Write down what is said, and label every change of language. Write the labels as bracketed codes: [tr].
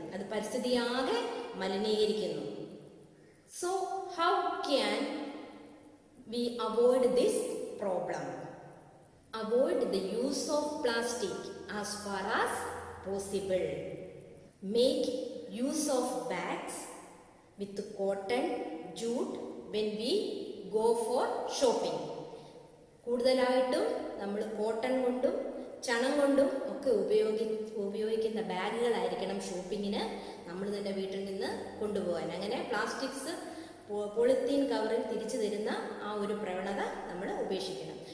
[ml] അത് പരിസ്ഥിതിയാകെ മലിനീകരിക്കുന്നു. [en] So how can we avoid this problem? Avoid the use of plastic as far as possible. Make use of bags with cotton, jute when we go for shopping. [ml] കൂടുതലായിട്ടും നമ്മൾ cotton കൊണ്ടും ചണം കൊണ്ടും ഒക്കെ ഉപയോഗിക്കുന്ന ബാഗുകളായിരിക്കണം ഷോപ്പിങ്ങിന് നമ്മൾ തന്നെ വീട്ടിൽ നിന്ന് കൊണ്ടുപോകാൻ. അങ്ങനെ പ്ലാസ്റ്റിക്സ് പോളിത്തീൻ കവറിൽ തിരിച്ചു തരുന്ന ആ ഒരു പ്രവണത നമ്മൾ ഉപേക്ഷിക്കണം.